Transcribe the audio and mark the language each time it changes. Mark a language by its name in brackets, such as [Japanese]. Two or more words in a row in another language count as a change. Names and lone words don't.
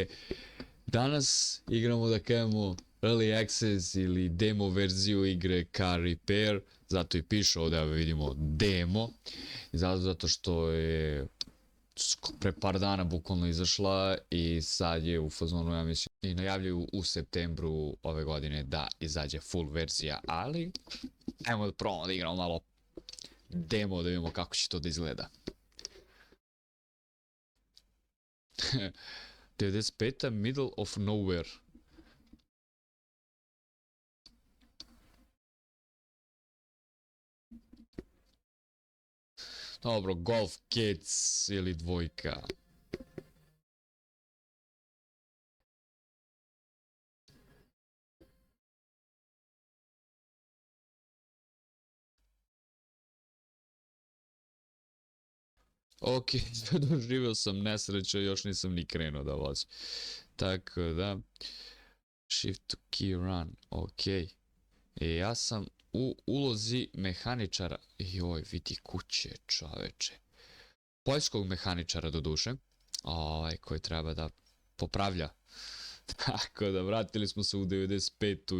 [Serbian] Danas igramo da kažemo [English] Early Access [Serbian] ili demo verziju igre Car Repair, zato i piše ovdje, vidimo demo, zato što je pre par dana bukvalno izašla i sad je u fazonu, ja mislim, i najavljuju u septembru ove godine da izađe full verzija, ali ajmo da probamo da igramo malo demo da vidimo kako će to da izgleda. 95. [English] Middle of nowhere. [Serbian] Dobro, Golf Kids ili dvojka. Ok, doživio sam nesreću, još nisam ni krenuo da vozim. Tako da, [English] shift to key run, [Serbian] ok. Ja sam u ulozi mehaničara, joj vidi kuće čoveče. Poljskog mehaničara do duše, koji treba da popravlja. Tako da vratili smo se u 95.